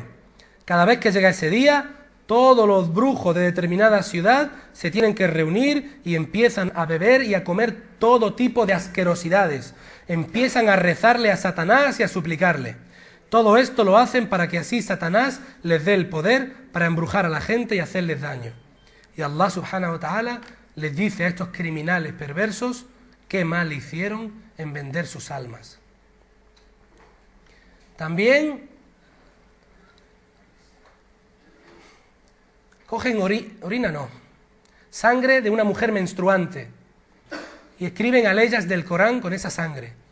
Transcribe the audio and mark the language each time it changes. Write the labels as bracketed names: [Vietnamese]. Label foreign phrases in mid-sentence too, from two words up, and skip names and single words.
[Spanish] Cada vez que llega ese día, todos los brujos de determinada ciudad se tienen que reunir y empiezan a beber y a comer todo tipo de asquerosidades. Empiezan a rezarle a Satanás y a suplicarle. Todo esto lo hacen para que así Satanás les dé el poder para embrujar a la gente y hacerles daño. Y Allah [Arabic] سبحانه وتعالى [Spanish] les dice a estos criminales perversos qué mal hicieron en vender sus almas. También cogen sangre de una mujer menstruante y escriben aleyas del Corán con esa sangre.